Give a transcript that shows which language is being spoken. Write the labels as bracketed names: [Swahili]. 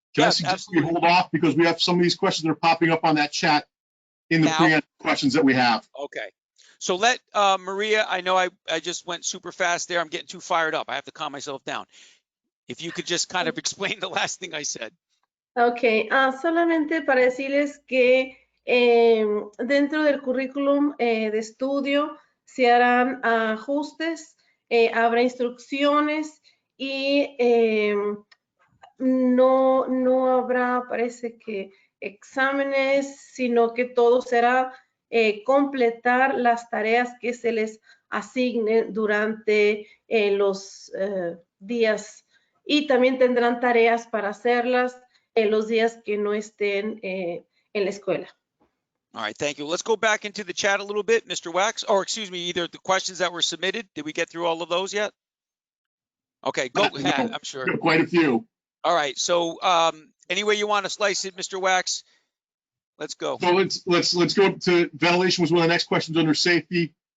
[English] Can I suggest we hold off because we have some of these questions that are popping up on that chat in the pre questions that we have. Okay. So let Maria, I know I just went super fast there. I'm getting too fired up. I have to calm myself down. If you could just kind of explain the last thing I said. [Spanish] Ok, solamente para decirles que dentro del currículum de estudio se harán ajustes, habrá instrucciones y no habrá, parece que exámenes, sino que todo será completar las tareas que se les asignen durante los días, y también tendrán tareas para hacerlas los días que no estén en la escuela. [English] All right, thank you. Let's go back into the chat a little bit, Mr. Wax, or excuse me, either the questions that were submitted. Did we get through all of those yet? Okay, go ahead. I'm sure. Quite a few. All right, so any way you want to slice it, Mr. Wax, let's go. So let's go to ventilation was one of the next questions under safety.